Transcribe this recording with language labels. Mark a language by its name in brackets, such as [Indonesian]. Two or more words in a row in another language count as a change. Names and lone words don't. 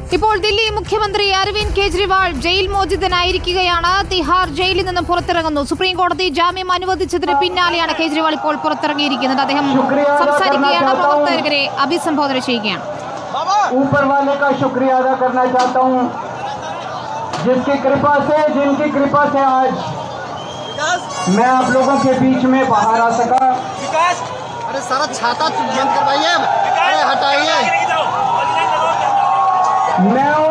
[Malayalam] ഇപ്പോൾ ദില്ലി മുഖ്യമന്ത്രി അരവിന്ദ് കെജ്രിവാൾ ജയിൽ മോചിതനായിരിക്കുകയാണ്. തിഹാർ ജയിലിൽ നിന്നും പുറത്തിറങ്ങുന്നു. സുപ്രീം കോടതി ജാമ്യം അനുവദിച്ചതിന് പിന്നാലെയാണ് കെജ്രിവാൾ ഇപ്പോൾ പുറത്തിറങ്ങിയിരിക്കുന്നത്. അദ്ദേഹം സംസാരിക്കുകയാണ്, പ്രവർത്തകരെ അഭിസംബോധന ചെയ്യുകയാണ്. [Hindi] ऊपर वाले का शुक्रिया अदा करना चाहता हूँ, जिनकी कृपा से आज मैं आप लोगों के बीच में बाहर आ सका। अरे सारा छाता बंद करवाइए, अरे हटाइए। मैं उन